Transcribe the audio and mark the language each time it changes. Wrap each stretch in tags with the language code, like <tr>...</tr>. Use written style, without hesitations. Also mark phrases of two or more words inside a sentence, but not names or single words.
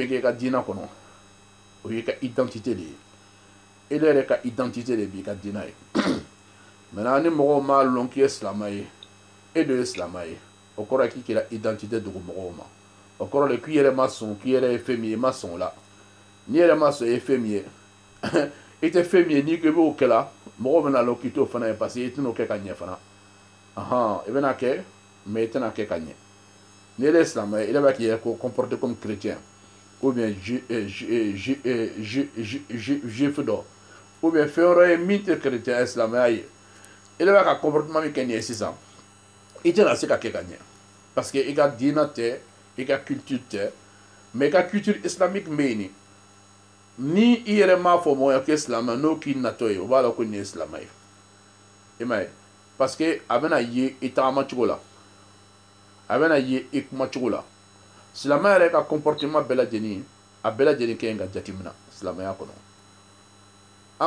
<bm>ke ka dina kono o ye ka identité de ele yɛrɛ ka identité de b'i ka dina ye maintenant ni mɔgɔw m'a lɔn k'i ye silamɛ ye e de ye silamɛ ye o kɔrɔ ye k'i kɛra identité dogo mɔgɔw ma o kɔrɔ de k'i yɛrɛ ma sɔn k'i yɛrɛ ye fɛn min ye i ma sɔn o la n'i yɛrɛ ma sɔn i ye fɛn min ye i tɛ fɛn min ye n'i ko i b'o kɛla mɔgɔw bɛna lɔn k'i t'o fana ye</bm> <fr>parce que</fr> <bm>i tɛn'o kɛ ka ɲɛ fana i bɛna kɛ mais i tɛna kɛ ka ɲɛ n'i yɛrɛ ye silamɛ ye i b'a k'i yɛrɛ ko</bm> <fr>comporter comme chrétien ou bien</fr> <bm>juif dɔ</bm> <fr>ou bien</fr> <bm>fɛn min tɛ chrétien silamɛya ye ele b'a ka comportement min kɛ nin ye sisan i tɛna se ka kɛ ka ɲɛ</bm> <fr>parce que</fr> <bm>i ka diina tɛ i ka culture tɛ mais i ka</bm> <fr>culture islamique</fr> <bm>bɛ yen ni i yɛrɛ m'a fɔ mɔgɔ ye ko silamɛ n'o k'i natɔ ye o b'a dɔn ko nin ye silamɛ ye i m'a ye</bm> <fr>parce que</fr> <bm>a bɛna ye i tagamacogo la a bɛna ye i kumacogo la silamɛ yɛrɛ ka comportement bɛɛ lajɛlen a bɛɛ lajɛlen kɛ ka jateminɛ silamɛya kɔnɔ an</bm>